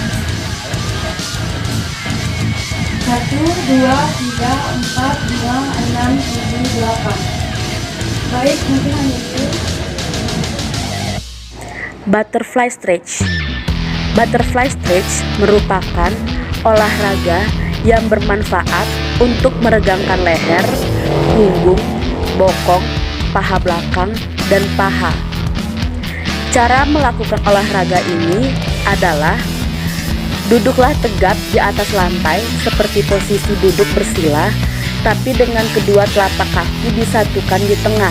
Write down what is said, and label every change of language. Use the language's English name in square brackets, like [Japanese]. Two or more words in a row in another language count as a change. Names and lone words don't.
[Indonesian] Satu, dua, tiga, empat, lima, enam, tujuh, delapan. Baik, mungkin hanya itu. [English] Butterfly stretch. Butterfly stretch [Indonesian] merupakan olahraga yang bermanfaat untuk meregangkan leher, punggung, bokong, paha belakang, dan paha. Cara melakukan olahraga ini adalah duduklah tegap di atas lantai seperti posisi duduk bersila, tapi dengan kedua telapak kaki disatukan di tengah.